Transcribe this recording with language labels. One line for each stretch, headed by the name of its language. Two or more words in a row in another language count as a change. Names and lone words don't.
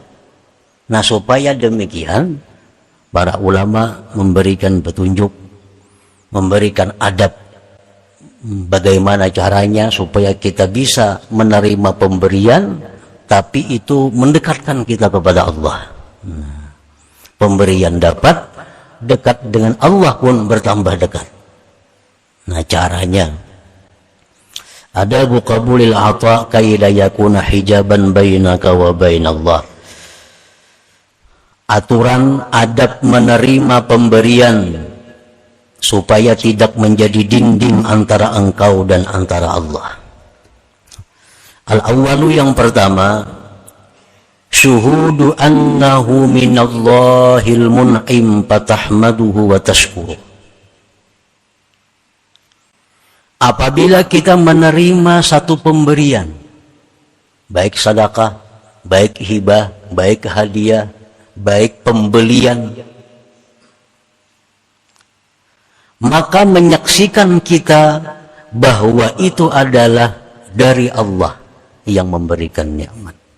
Indonesian: Nah, supaya demikian, para ulama memberikan petunjuk, memberikan adab bagaimana caranya supaya kita bisa menerima pemberian tapi itu mendekatkan kita kepada Allah. Pemberian dapat, dekat dengan Allah pun bertambah dekat. Nah, caranya
Arabic: آداب قبول العطاء كي لا يكون حجابا بينك وبين الله.
Indonesian: Aturan adab menerima pemberian supaya tidak menjadi dinding antara engkau dan antara Allah. Al-awwalu, yang pertama,
Arabic: شهود أنه من الله المنعم فتحمده وتشكره.
Indonesian: Apabila kita menerima satu pemberian, baik sedekah, baik hibah, baik hadiah, baik pembelian, maka menyaksikan kita bahwa itu adalah dari Allah yang memberikan nikmat.